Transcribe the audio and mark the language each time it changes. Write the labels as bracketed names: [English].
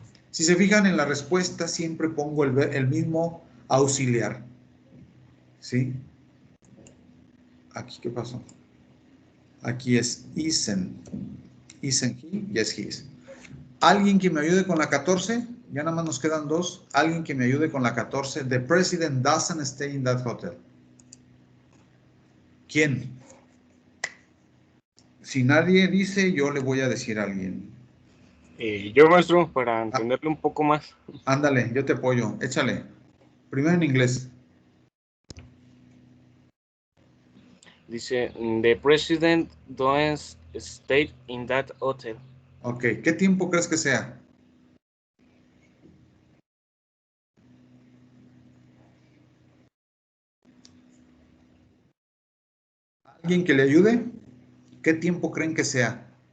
[Spanish] Si se fijan en la respuesta, siempre pongo el mismo auxiliar. ¿Sí? Aquí, ¿qué pasó? Aquí es [English] isn't he, yes he is. [Spanish] ¿Alguien que me ayude con la 14? Ya nada más nos quedan dos. Alguien que me ayude con la 14. [English] The president doesn't stay in that hotel. [Spanish] ¿Quién? Si nadie dice, yo le voy a decir a alguien. Yo, maestro, para entenderlo un poco más. Ándale, yo te apoyo. Échale. Primero en inglés. Dice, [English] the president doesn't stay in that hotel. [Spanish] Ok, ¿qué tiempo crees que sea? ¿Alguien que le ayude? ¿Qué tiempo creen que sea?